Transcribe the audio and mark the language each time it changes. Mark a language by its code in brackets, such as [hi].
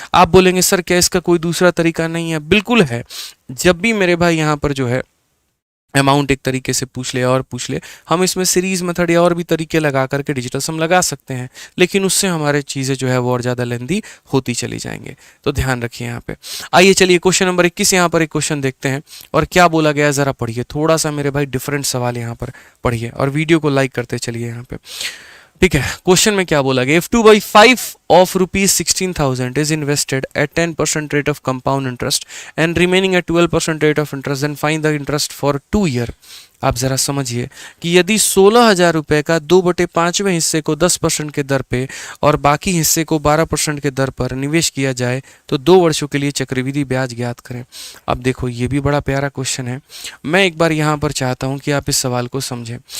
[hi] आप बोलेंगे सर क्या इसका कोई दूसरा तरीका नहीं है, बिल्कुल है। जब भी मेरे भाई यहाँ पर जो है अमाउंट एक तरीके से पूछ ले और पूछ ले, हम इसमें सीरीज मेथड या और भी तरीके लगा करके डिजिटल सम लगा सकते हैं, लेकिन उससे हमारे चीज़ें जो है वो और ज़्यादा लेंदी होती चली जाएंगे, तो ध्यान रखिए यहाँ पे। आइए चलिए क्वेश्चन नंबर 21 यहाँ पर एक क्वेश्चन देखते हैं और क्या बोला गया है ज़रा पढ़िए। थोड़ा सा मेरे भाई डिफरेंट सवाल यहाँ पर पढ़िए और वीडियो को लाइक करते चलिए यहाँ पे। ठीक है, क्वेश्चन में क्या बोला गया, [en] If 2/5 of rupees 16,000 is invested at 10% rate of compound interest and remaining at 12% rate of interest, then find the interest for 2 year। [hi] आप ज़रा समझिए कि यदि 16,000 रुपये का 2/5वें हिस्से को 10% के दर पे और बाकी हिस्से को 12% के दर पर निवेश किया जाए तो 2 वर्षों के लिए चक्रवृद्धि ब्याज ज्ञात करें। अब देखो ये भी बड़ा प्यारा क्वेश्चन है, मैं एक बार यहाँ पर चाहता हूँ कि आप इस सवाल को समझें।